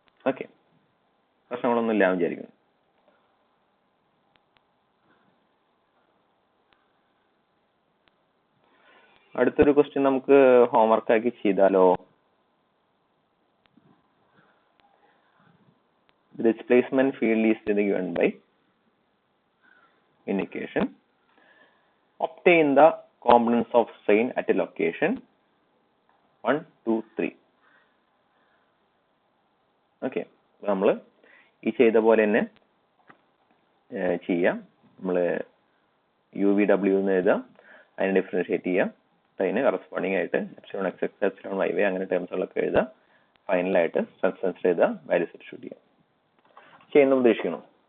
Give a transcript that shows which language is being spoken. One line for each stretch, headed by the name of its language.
Malayalam: Okay, പ്രശ്നങ്ങളൊന്നും ഇല്ല വിചാരിക്കുന്നു. അടുത്തൊരു ക്വസ്റ്റ്യൻ നമുക്ക് ഹോംവർക്ക് ആക്കി ചെയ്താലോ?
English: Displacement field is given by in equation. Obtain the components of strain at a location 1, 2, 3.
Malayalam: Okay, നമ്മൾ ഈ ചെയ്ത പോലെ തന്നെ ചെയ്യാം. നമ്മൾ UVW എന്ന് എഴുതാം, അതിനെ ഡിഫറൻഷിയേറ്റ് ചെയ്യാം, അതിന് കറസ്പോണ്ടിങ് ആയിട്ട് epsilon X X epsilon Y Y അങ്ങനെ ടേംസുകളൊക്കെ എഴുതാം. ഫൈനലായിട്ട് സ്ട്രെസ് എഴുതാം, വാല്യൂ സബ്സ്റ്റിറ്റ്യൂട്ട് ചെയ്യാം. ചെയ്യുന്ന ഉദ്ദേശിക്കണം.